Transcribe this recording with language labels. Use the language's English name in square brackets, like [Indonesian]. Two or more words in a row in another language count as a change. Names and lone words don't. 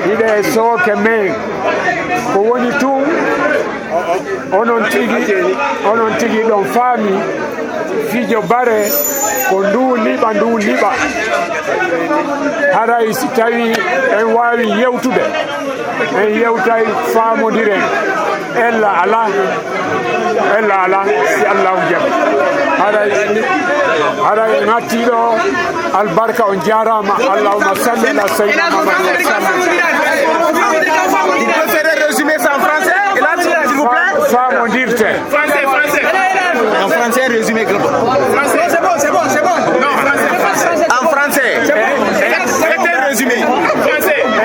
[Fula] e soke men ko woni tun onon tigi ɗon faami fijo bare ko ndu liɓa haray si tawi en wawi yewtude en yewtay famodiren ella ala si allahu jaɓi haray en hattiɗo albarka on jarama [Arabic] اللهم صل على سيدنا محمد وسلم. [French] Il peut faire résumer ça en français, s'il vous plaît. [Fula] Famodirte. [French] Français. En français, résumé. Français, c'est bon. Non, français. En français. C'est un résumé. Français.